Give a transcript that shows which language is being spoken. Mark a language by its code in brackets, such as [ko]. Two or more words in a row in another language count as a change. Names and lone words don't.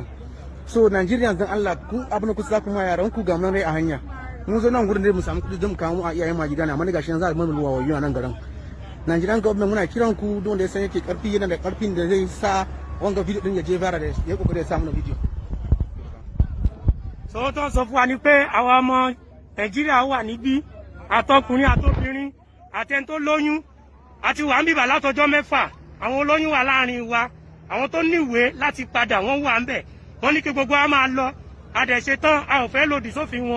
[ha] So Nigerians dan Allah ku abin ku za ku ma yaran ku ga mun rai a hanya, mun zo nan gurin da mu samu kudi don mu kawo a iyayen ma gida na, amma gashi nan za mu ruwa wayo a nan garin. [en] Nigerian government [ha] muna kiran ku don da ya san yake karfi, yana da karfin da zai sa wanga video din ya je viral, da ya kokari ya sa mana video. [yo] So tó sọ fún wa ni pé àwa ọmọ Nàìjíríà wà níbí, àtọkùnrin àtobìnrin àtẹni tó lóyún àti wà ń bíbà látọjọ́ 6. Àwọn olóyún wà láàrin wa, àwọn tó níwèé láti padà wọ́n wà ń bẹ̀. Wọ́n ní kí gbogbo wa máa lọ, a dẹ̀ ṣe tán, a ò fẹ́ lòdì sófin wọn.